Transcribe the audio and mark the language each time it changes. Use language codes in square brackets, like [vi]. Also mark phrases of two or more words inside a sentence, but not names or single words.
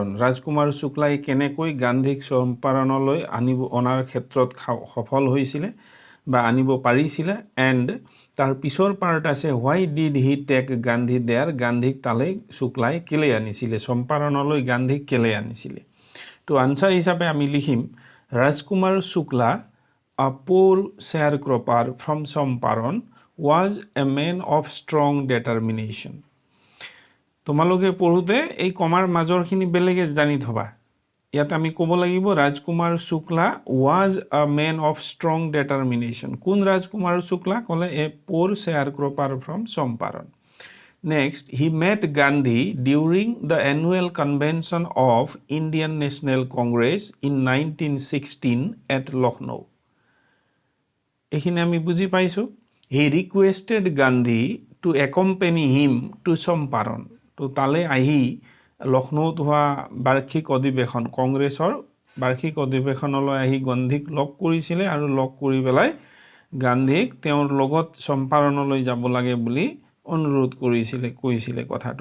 [as] ৰাজকুমাৰ শুক্লাই কেনেকৈ গান্ধীক চম্পাৰণলৈ অনাৰ ক্ষেত্ৰত সফল হৈছিলে বা আনিব পাৰিছিলে এণ্ড তাৰ পিছৰ পাৰ্ট আছে [en] why did he take Gandhi there, [as] গান্ধীক তালৈ শুক্লাই কেলে আনিছিলে, চম্পাৰণলৈ গান্ধীক কেলে আনিছিলে। তো আনচাৰ হিচাপে আমি লিখিম [en] ৰাজকুমাৰ শুক্লা a poor sharecropper from চম্পাৰণ was a man of strong determination। [as] তোমালোকে পঢ়োতে এই কমাৰ মাজৰখিনি বেলেগে জানি থবা। ইয়াত আমি ক'ব লাগিব [en] ৰাজকুমাৰ শুক্লা was a man of strong determination। [as] কোন ৰাজকুমাৰ শুক্লা ক'লে [en] a poor sharecropper from চম্পাৰণ। Next, he met Gandhi during the annual convention of Indian National Congress in 1916 at Lucknow। [as] এইখিনি আমি বুজি পাইছোঁ। [en] He requested Gandhi to accompany him to চম্পাৰণ। [as] তো তালে আহি লক্ষ্ণৌত হোৱা বাৰ্ষিক অধিৱেশন কংগ্ৰেছৰ বাৰ্ষিক অধিৱেশনলৈ আহি গান্ধীক লগ কৰিছিলে আৰু লগ কৰি পেলাই গান্ধীক তেওঁৰ লগত চম্পাৰণলৈ যাব লাগে বুলি অনুৰোধ কৰিছিলে, কৈছিলে কথাটো।